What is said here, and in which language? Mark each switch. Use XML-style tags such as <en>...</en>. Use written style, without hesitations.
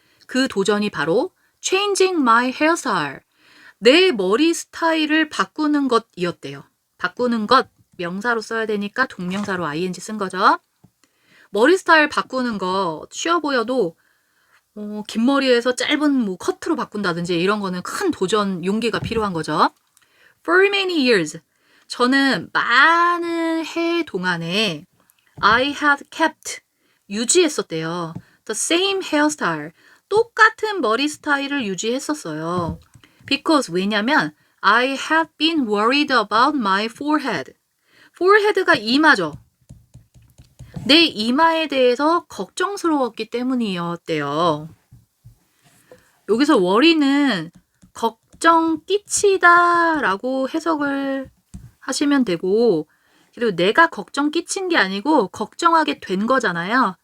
<ko>그 도전이 바로</ko> <en>changing my hairstyle.</en> <ko>내 머리 스타일을 바꾸는 것이었대요. 바꾸는 것 명사로 써야 되니까 동명사로 ing 쓴 거죠. 머리 스타일 바꾸는 거 쉬워 보여도 긴 머리에서 짧은 뭐 커트로 바꾼다든지 이런 거는 큰 도전 용기가 필요한 거죠.</ko> <en>For many years,</en> <ko>저는 많은 해 동안에</ko> <en>I had kept,</en> <ko>유지했었대요.</ko> <en>The same hairstyle,</en> <ko>똑같은 머리 스타일을 유지했었어요.</ko> <en>Because,</en> <ko>왜냐면</ko> <en>I had been worried about my forehead.</en> <ko>forehead가 이마죠. 내 이마에 대해서 걱정스러웠기 때문이었대요. 여기서 worry는 걱정 끼치다 라고 해석을 하시면 되고, 그리고 내가 걱정 끼친 게 아니고 걱정하게 된 거잖아요.</ko>